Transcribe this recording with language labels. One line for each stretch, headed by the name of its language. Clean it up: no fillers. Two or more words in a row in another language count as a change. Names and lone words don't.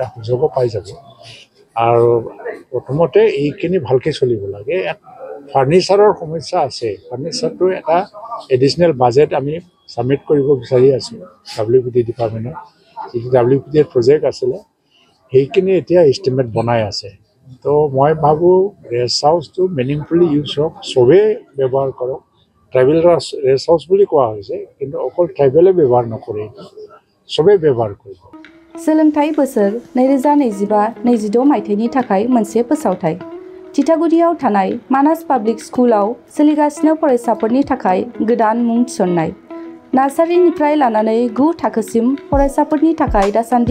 Assamese: সুযোগো পাই যাব আৰু প্ৰথমতে এইখিনি ভালকৈ চলিব লাগে ফাৰ্নিচাৰৰ সমস্যা আছে ফাৰ্নিচাৰটো এটা
English: additional budget
Assamese: আমি ছাবমিট কৰিব বিচাৰি আছোঁ WPT ডিপাৰ্টমেণ্টত যিটো WPTৰ প্ৰজেক্ট আছিলে সেইখিনি এতিয়া এষ্টিমেট বনাই আছে তো মই ভাবোঁ
English: rest house meaningfully use
Assamese: হওক চবেই ব্যৱহাৰ কৰক
English: tribal rest house
Assamese: বুলি কোৱা হৈছে কিন্তু অকল ট্ৰাইবেলে ব্যৱহাৰ নকৰে সবেই ব্যৱহাৰ কৰিব
Bodo: सोलोंथाइ बोसोर 2025-26 मायथाइनि थाखाय मोनसे फोसावथाइ थिथागुरियाव थानाय मानास पाब्लिक स्कुलाव सोलिगासिनो फरायसाफोरनि थाखाय गोदान मुं थिसननाय नार्सारिनिफ्राय लानानै 9 थाखोसिम फरायसाफोरनि थाखाय दासान्दि